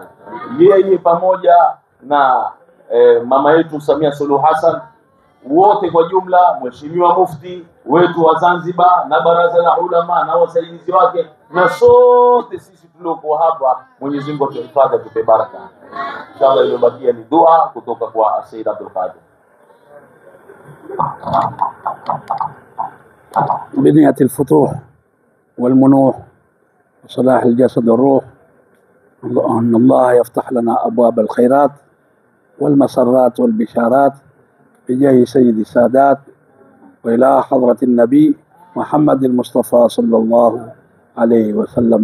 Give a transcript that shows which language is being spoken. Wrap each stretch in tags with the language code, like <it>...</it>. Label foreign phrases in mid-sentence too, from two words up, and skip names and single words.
<sw>Yeye pamoja na mama yetu Samia Suluhu Hassan, wote kwa jumla, Mheshimiwa Mufti wetu wa Zanzibar na baraza la ulama na wasaidizi wake, na sote sisi tuliokuwa hapa, Mwenyezi Mungu atuhifadhi, atupe baraka. Inshallah iliyobakia ni dua kutoka kwa Sayyid Abdul Qadir.</sw> <ar>بنية الفتوح والمنوح وصلاح الجسد والروح، أن الله يفتح لنا أبواب الخيرات والمسرات والبشارات بجاه سيد السادات، وإلى حضرة النبي محمد المصطفى صلى الله عليه وسلم.</ar>